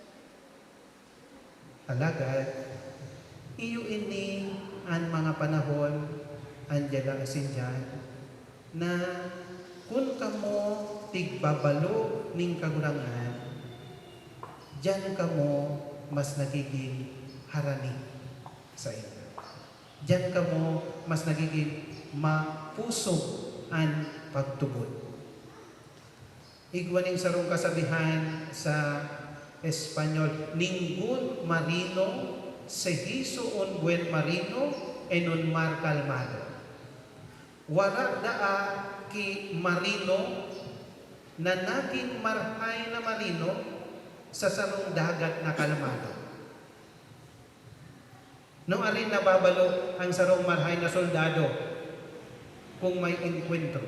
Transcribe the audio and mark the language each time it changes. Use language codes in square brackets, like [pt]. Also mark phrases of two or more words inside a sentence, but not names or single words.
[bik] Alagad, iyo ini ang mga panahon, Angela Asinjan, na kung kamo tigbabalo ning kagurangan, diyan kamo mas nagiging harani sa inyo. Diyan kamo mas nagiging mapusog ang pagtubod. Igwaning sarong kasabihan sa Espanyol, [es] ningún marino se hizo un buen marino en un mar calmado. [bik] Wala daa ki marino na naging marhay na marino sa sarong dagat na kalmado. No alin nababalo ang sarong marhay na soldado kung may enkwentro.